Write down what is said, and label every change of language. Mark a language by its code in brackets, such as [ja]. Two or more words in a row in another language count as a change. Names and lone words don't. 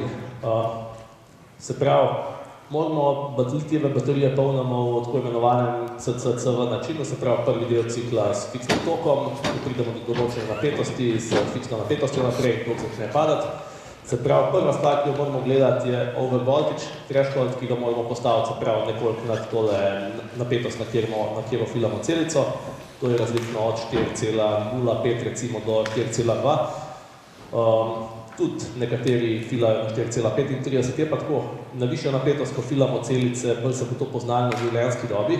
[sl] Se pravi, moramo baterije polnimo v tako imenovanem CCCV načinu, se pravi prvi del cikla s fiksnim tokom, ko pridemo do določene napetosti, s fiksno napetostjo naprej, tok začne padati. Se pravi, prva stvar, ki jo moramo gledati, je [en] over voltage threshold, [sl] ki ga moramo postaviti, se pravi, nekoliko nad tole napetost, na katero filamo celico. To je različno od 4,05 recimo do 4,2. Tudi nekateri filajo na 4,35, je pa tako, na višjo napetost, ko filamo celice, bolj se bo to poznalo na življenjski dobi.